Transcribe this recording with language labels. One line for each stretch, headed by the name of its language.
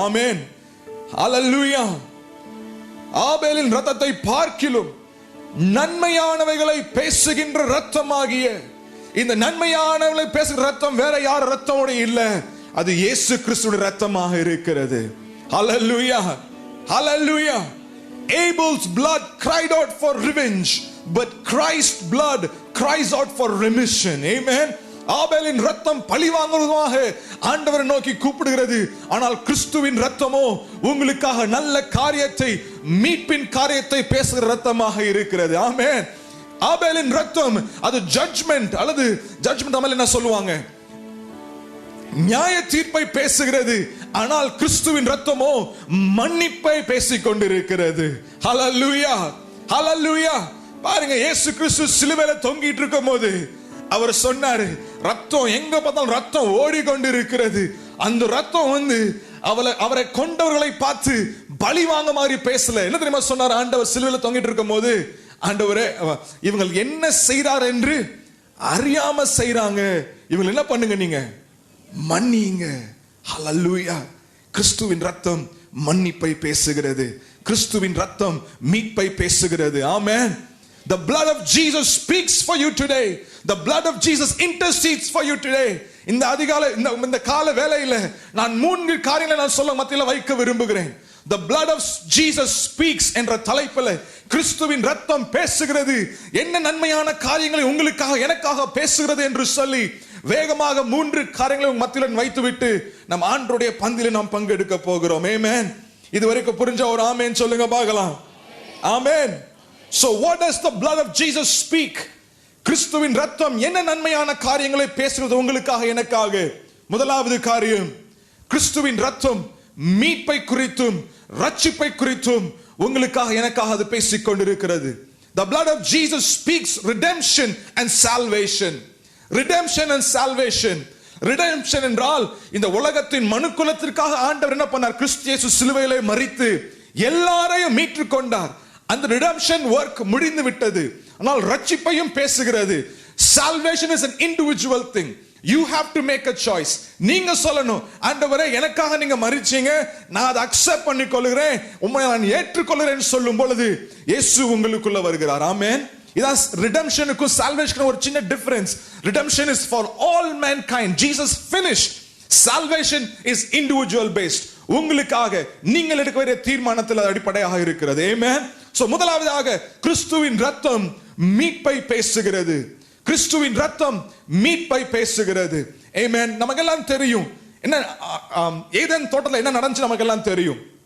Tamil: ஆமென், ஹல்லேலூயா. ஆபேலின் ரத்தத்தை பார்க்கிலும் நன்மையானவைகளை பேசுகின்ற ரத்தமாகிய, இந்த நன்மையானவைகளை பேசுகிற ரத்தம் வேற யார் ரத்தமோட இல்ல, அது இயேசு கிறிஸ்துவின் ரத்தமாக இருக்கிறது. ஹல்லேலூயா, ஹல்லேலூயா.
English: Abel's blood cried out for revenge, but Christ's blood cries out for remission. Amen.
Tamil: ஆபேலின் ரத்தம் பழி வாங்குவதாக ஆண்டவரை நோக்கி கூப்பிடுகிறது. ஆனால் கிறிஸ்துவின் ரத்தமோ உங்களுக்காக நல்ல காரியத்தை, மீட்பின் காரியத்தை பேசுகிற ரத்தமாக இருக்கிறது. ஆமென். ஆபேலின் ரத்தம் அது ஜட்ஜ்மெண்ட், அல்லது ஜட்ஜ்மெண்ட் தமிழ் என்ன சொல்லுவாங்க, நியாய தீர்ப்பை பேசுகிறது. ஆனால் கிறிஸ்துவின் ரத்தமோ மன்னிப்பை பேசிக் கொண்டிருக்கிறது. ஹல்லேலூயா, ஹல்லேலூயா. பாருங்க, இயேசு கிறிஸ்து சிலுவையில தொங்கிட்டு இருக்கும் போது அவர் சொன்னாரு, ரத்தம் எங்க பார்த்தாலும் ரத்தம் ஓடிக்கொண்டிருக்கிறது. அந்த ரத்தம் அவரை கொண்டவர்களை பார்த்து பழி வாங்க மாதிரி பேசல. என்ன தெரியுமா சொன்னார் ஆண்டவர் சிலுவையில தொங்கிட்டு இருக்கும் போது, ஆண்டவரே இவங்க என்ன செய்றார் என்று அறியாம செய்றாங்க, இவங்க என்ன பண்ணுங்க, நீங்க மன்னிங்க. ஹல்லேலூயா. கிறிஸ்துவின் ரத்தம் மன்னிப்பை பேசுகிறது. கிறிஸ்துவின் ரத்தம் மீட்பை பேசுகிறது. ஆமென்.
English: The blood of Jesus speaks for you today. The blood of Jesus intercedes for you today.
Tamil: இந்த அதிகாலை இந்த கால வேளையில நான் 3 காரியங்களை நான் சொல்ல மத்தியில வைக்க விரும்புகிறேன்.
English: The blood of Jesus speaks
Tamil: என்ற தலைப்பில் கிறிஸ்துவின் ரத்தம் பேசுகிறது. என்ன நன்மையான காரியங்களை உங்களுக்காக எனக்காக பேசுகிறது என்று சொல்லி வேகமாக 3 காரியங்களை மத்தியில வைத்துவிட்டு நம் ஆண்டவருடைய பந்தியில நாம் பங்கெடுக்க போகிறோம். ஆமென். இதுவரைக்கும் புரிஞ்ச ஒரு ஆமென் சொல்லுங்க பார்க்கலாம். ஆமென்.
English: So what does the blood of Jesus speak?
Tamil: கிறிஸ்துவின் ரத்தம் என்ன நன்மையான காரியங்களை பேசுகிறது உங்களுக்காக எனக்காக? முதலாவது காரியம், கிறிஸ்துவின் ரத்தம் மீட்பை குறித்தும் ரட்சிப்பை குறித்தும் உங்களுக்காக எனக்காக அது பேசிக் கொண்டிருக்கிறது.
English: The blood of Jesus speaks redemption and salvation. Redemption and salvation.
Tamil: Redemption என்றால் இந்த உலகத்தின் மனுக்குலத்திற்காக ஆண்டவர் என்ன பண்ணார்? கிறிஸ்து இயேசு சிலுவையிலே மரித்து எல்லாரையும் மீட்டுக் கொண்டார். அந்த redemption work முடிந்து விட்டது. ஆனால் ரட்சிப்பையும் பேசுகிறது.
English: Salvation is an individual thing. You have to make a choice.
Tamil: நீங்க சொல்லணும், ஆண்டவரே எனக்காக நீங்க மரிச்சீங்க, நான் அதை அக்செப்ட் பண்ணிக்கொள்கிறேன், உம்மை நான் ஏற்றுக்கொள்கிறேன் சொல்லும் பொழுது இயேசு உங்களுக்குள்ள வருகிறார். ஆமென். இதான் redemptionக்கும் salvationக்கும் ஒரு சின்ன difference.
English: Redemption is for all mankind. Jesus finished. Salvation is individual based.
Tamil: உங்களுக்காக நீங்கள் எடுக்க வேண்டிய தீர்மானத்தில் அடிப்படையாக இருக்கிறது. ஆமென். சோ முதலாவதாக கிறிஸ்துவின் ரத்தம் மீட்பை பேசுகிறது. கிறிஸ்துவின் ரத்தம் மீட்பை பேசுகிறது. ஆமென். நமக்கெல்லாம் தெரியும் என்ன ஏதேன் தோட்டத்தில் என்ன நடந்துச்சு நமக்கெல்லாம் தெரியும்.